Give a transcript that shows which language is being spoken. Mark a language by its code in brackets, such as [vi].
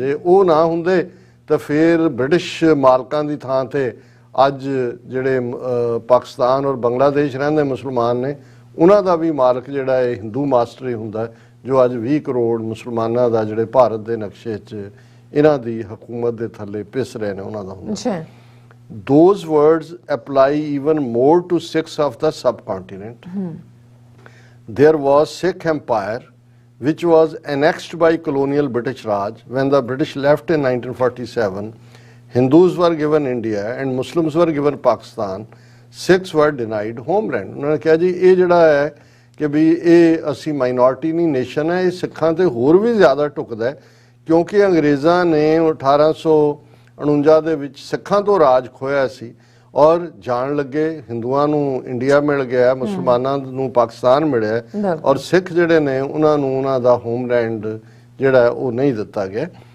[pa] ਜੇ ਉਹ ਨਾ ਹੁੰਦੇ ਤਾਂ ਫਿਰ ਬ੍ਰਿਟਿਸ਼ ਮਾਲਕਾਂ ਦੀ ਥਾਂ ਤੇ ਅੱਜ ਜਿਹੜੇ ਪਾਕਿਸਤਾਨ ਔਰ ਬੰਗਲਾਦੇਸ਼ ਰਹਿੰਦੇ ਮੁਸਲਮਾਨ ਨੇ ਉਹਨਾਂ ਦਾ ਵੀ ਮਾਲਕ ਜਿਹੜਾ ਇਹ ਹਿੰਦੂ ਮਾਸਟਰ ਹੀ ਹੁੰਦਾ ਜੋ ਅੱਜ 20 ਕਰੋੜ ਮੁਸਲਮਾਨਾਂ ਦਾ ਜਿਹੜੇ ਭਾਰਤ ਦੇ ਨਕਸ਼ੇ 'ਚ ਇਹਨਾਂ ਦੀ ਹਕੂਮਤ ਦੇ ਥੱਲੇ ਪਿਸ ਰਹੇ ਨੇ ਉਹਨਾਂ ਦਾ ਹੁੰਦਾ। [en] Those words apply even more to Sikhs of the subcontinent. There was Sikh Empire which was annexed by colonial British Raj. When the British left in 1947, Hindus were given India and Muslims were given Pakistan. Sikhs were denied homeland. [hi] उन्होंने कहा जी ये जड़ा है [pa] ਕਿ ਵੀ ਇਹ ਅਸੀਂ minority ਨਹੀਂ nation ਹੈ, ਇਹ ਸਿੱਖਾਂ ਤੇ ਹੋਰ ਵੀ ਜ਼ਿਆਦਾ ਢੁਕਦਾ ਹੈ, ਕਿਉਂਕਿ ਅੰਗਰੇਜ਼ਾਂ ਨੇ 1849 ਦੇ ਵਿੱਚ ਸਿੱਖਾਂ ਤੋਂ ਰਾਜ ਖੋਇਆ ਸੀ ਔਰ ਜਾਣ ਲੱਗੇ ਹਿੰਦੂਆਂ ਨੂੰ ਇੰਡੀਆ ਮਿਲ ਗਿਆ, ਮੁਸਲਮਾਨਾਂ ਨੂੰ ਪਾਕਿਸਤਾਨ ਮਿਲਿਆ ਔਰ ਸਿੱਖ ਜਿਹੜੇ ਨੇ ਉਹਨਾਂ ਨੂੰ ਉਹਨਾਂ ਦਾ ਹੋਮਲੈਂਡ ਜਿਹੜਾ ਉਹ ਨਹੀਂ ਦਿੱਤਾ ਗਿਆ।